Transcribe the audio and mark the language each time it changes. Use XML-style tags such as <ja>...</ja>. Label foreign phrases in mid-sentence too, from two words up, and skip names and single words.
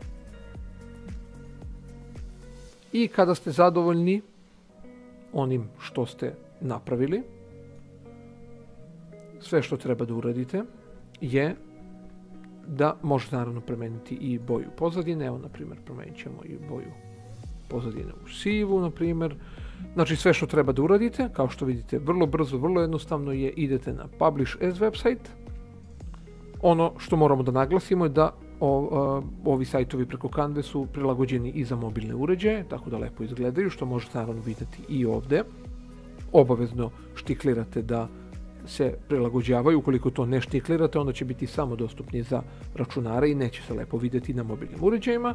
<sr>I kada ste zadovoljni onim što ste napravili, sve što treba da uradite je da možete naravno promeniti i boju pozadine. Evo, na primjer, promenit ćemo i boju pozadine u sivu, na primjer. Znači sve što treba da uradite, kao što vidite, vrlo brzo, vrlo jednostavno je, idete na</sr> <en>Publish as website.</en> <sr>Ono što moramo da naglasimo je da ovi sajtovi preko Canve su prilagođeni i za mobilne uređaje, tako da lepo izgledaju, što možete naravno vidjeti i ovdje. Obavezno štiklirate da se prilagođavaju, ukoliko to ne štiklirate, onda će biti samo dostupni za računare i neće se lepo vidjeti na mobilnim uređajima.</sr>